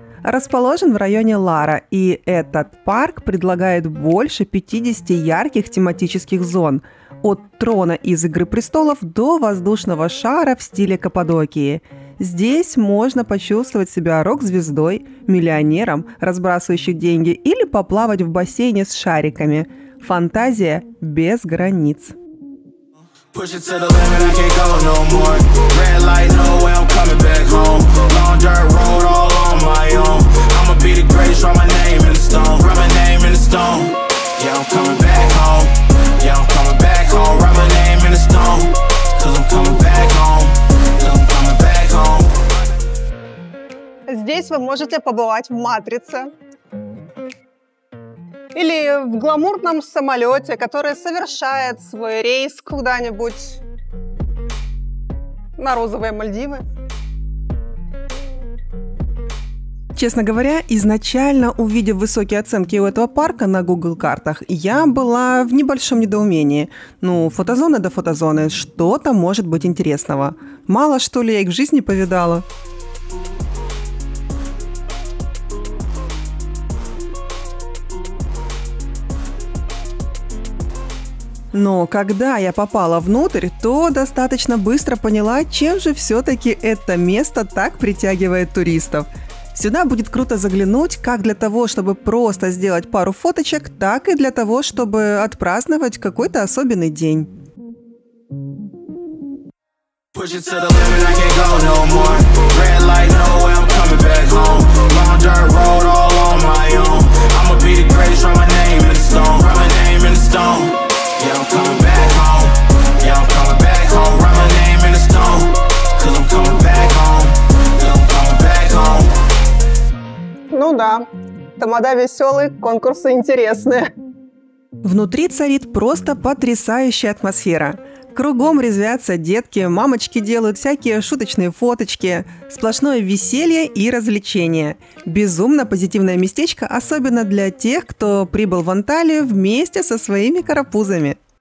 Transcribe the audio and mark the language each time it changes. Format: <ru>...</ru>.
<ru>Расположен в районе Лара, и этот парк предлагает больше 50 ярких тематических зон – от трона из «Игры престолов» до воздушного шара в стиле Каппадокии. Здесь можно почувствовать себя рок-звездой, миллионером, разбрасывающим деньги, или поплавать в бассейне с шариками. Фантазия без границ.</ru> <en>Push it to the limit, I can't go no more. Red light, no way, I'm coming back home. Long dirt road, all on my own. I'ma be the greatest, write my name in the stone. Write my name in the stone. Yeah, I'm coming back home. Yeah, I'm coming back home. Write my name in the stone. Cause I'm coming back home. Cause I'm coming back home.</en> <ru>Здесь вы можете побывать в «Матрице». Или в гламурном самолете, который совершает свой рейс куда-нибудь на розовые Мальдивы. Честно говоря, изначально, увидев высокие оценки у этого парка на Google картах, я была в небольшом недоумении. Фотозоны до фотозоны, что-то может быть интересного. Мало, что ли, я их в жизни повидала. Но когда я попала внутрь, то достаточно быстро поняла, чем же все-таки это место так притягивает туристов. Сюда будет круто заглянуть как для того, чтобы просто сделать пару фоточек, так и для того, чтобы отпраздновать какой-то особенный день.</ru> <en>Push it to the limit, I can't go no more. Red light, no way, I'm coming back home. Long dirt road, all on my own. I'ma be the greatest, write my name in the stone. Write my name in the stone. Yeah, I'm coming back home. Yeah, I'm coming back home. Write my name in the stone. Cause I'm coming back home. Yeah, I'm coming back home.</en> <ru>Ну да, тамада веселый, конкурсы интересные. Внутри царит просто потрясающая атмосфера. Кругом резвятся детки, мамочки делают всякие шуточные фоточки, сплошное веселье и развлечения. Безумно позитивное местечко, особенно для тех, кто прибыл в Анталию вместе со своими карапузами.</ru>